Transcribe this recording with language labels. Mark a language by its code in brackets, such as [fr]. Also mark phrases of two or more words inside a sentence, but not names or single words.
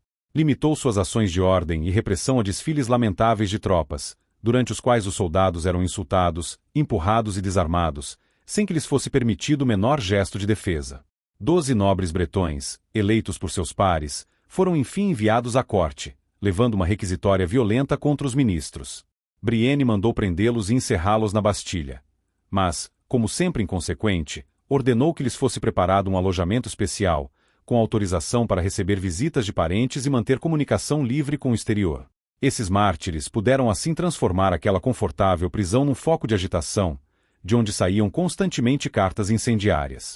[pt] Limitou suas ações de ordem e repressão a desfiles lamentáveis de tropas, durante os quais os soldados eram insultados, empurrados e desarmados, sem que lhes fosse permitido o menor gesto de defesa. 12 nobres bretões, eleitos por seus pares, foram enfim enviados à corte, levando uma requisitória violenta contra os ministros. Brienne mandou prendê-los e encerrá-los na Bastilha. Mas, como sempre inconsequente, ordenou que lhes fosse preparado um alojamento especial, com autorização para receber visitas de parentes e manter comunicação livre com o exterior. Esses mártires puderam assim transformar aquela confortável prisão num foco de agitação, de onde saíam constantemente cartas incendiárias.